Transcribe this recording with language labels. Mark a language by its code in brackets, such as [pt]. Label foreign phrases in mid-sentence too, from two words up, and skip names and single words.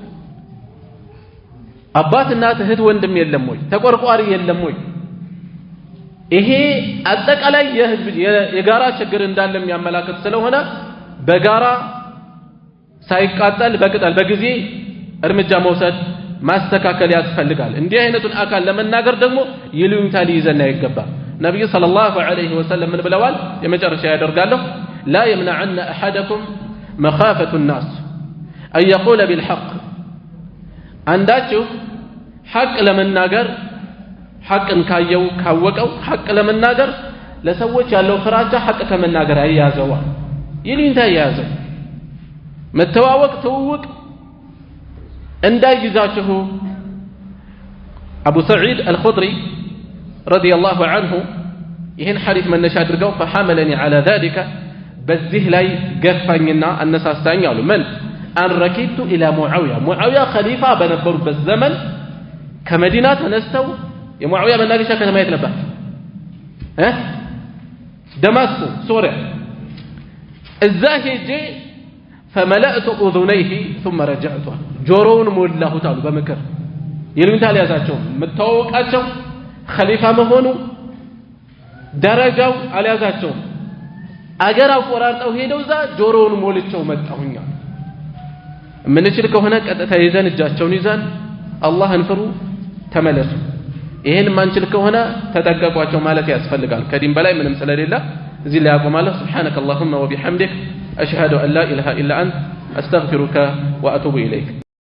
[am] አባት እናት እህት ወንድም የለም ወይ ተቆርቋሪ የለም ወይ ይሄ አጠቃላይ የህዝብ የጋራ ችግር እንዳለ የሚያመላክት ስለሆነ በጋራ ሳይቃጠል በቅጠል በጊዜ እርምጃ መውሰድ ማስተካከል ያስፈልጋል እንዲህ አይነቱን አካል ለመናገር ደግሞ ይሉኝታ ሊይዘና ይገባል ነብዩ [ar] صلى الله عليه وسلم [am] ምን ብለዋል የመጨረሻ ያደርጋለሁ [ar] لا يمنعن احدكم مخافه الناس ان يقول بالحق [am] አንዳችሁ ሐቅ ለመናገር ሐቅን ካየው ካወቀው ሐቅ ለመናገር ለሰዎች ያለው ፍራቻ ሐቅ ከመናገር አይያዘው ይሉኝታ ያያዘው መተዋወቅ ተውውቅ እንዳይዛችሁ አቡ ሰዒድ አልኹድሪ [ar] رضي الله عنه [am] ይህን ሐዲስ መነሻ አድርገው [ar] فحملني على ذلك [am] በዚህ ላይ ገፋኝና አነሳሳኝ አሉ ምን [ar] أن ركبت إلى معاوية خليفة [am] በነበሩበት ዘመን ከመዲና ተነስተው የሙዓዊያ መናገሻ ከተማ የት ነበር ደማስቆ ሶሪያ እዛ ሄጄ [ar] فملأت أذنيه ثم رجعت [am] ጆሮውን ሞላሁት አሉ በመከር ይሉኝታ ያዛቸው መተዋወቃቸው ኸሊፋ መሆኑ ደረጃው አልያዛቸው አገር አቆራርጠው ሄደው ዛ ጆሮውን ሞልቸው መጣሁኛ ምንችል ከሆነ ቀጥታ ይዘን እጃቸውን ይዘን አላህን ፍሩ ተመለሱ ይሄን ማንችል ከሆነ ተጠቀቋቸው ማለት ያስፈልጋል ከዲን በላይ ምንም ስለሌለ እዚህ ላይ አቆማለሁ [ar] سبحانك اللهم وبحمدك أشهد أن لا إله إلا أنت أستغفرك وأتوب إليك